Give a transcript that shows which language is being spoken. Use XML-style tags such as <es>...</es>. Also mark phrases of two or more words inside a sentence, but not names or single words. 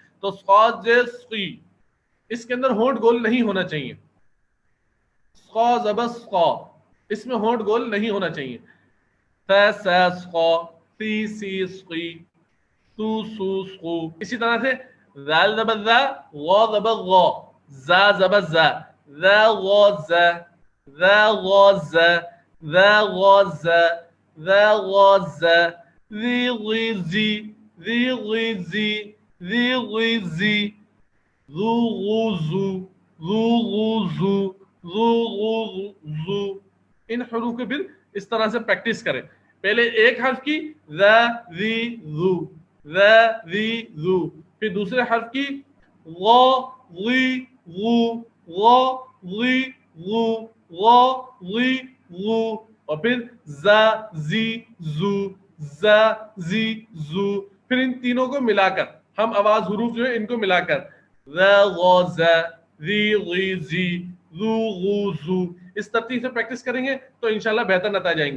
<ur>تو صاد سی اس کے اندر ہونٹ گول نہیں ہونا چاہیے. صا زبر صا اس میں ہونٹ گول نہیں ہونا چاہیے. سا سا صا سی سی سی سو سو سو. اسی طرح سے ذال زبر ذا غا زبر غا زا زبر زا ذا غا زا ذا غا زا ذا غا زا ذا غا زا ذی غی زی ذی غی زی ذی غی زی ذو غو زو ذو غو زو ذو غو زو. ان حروف کے پھر اس طرح سے پریکٹس کریں. پہلے ایک حرف کی ذا ذی ذو ذا ذی ذو. پھر دوسرے حرف کی غا غی غو غا غی غو غا غی غو. اور پھر زا زی زو زا زی زو. پھر ان تینوں کو ملا کر ہم آواز حروف جو ہے ان کو ملا کر ذا غا زا ذی غی زی ذو غو زو. اس ترتیب سے پریکٹس کریں گے تو انشاءاللہ بہتر نتائج آئیں گے.</ur>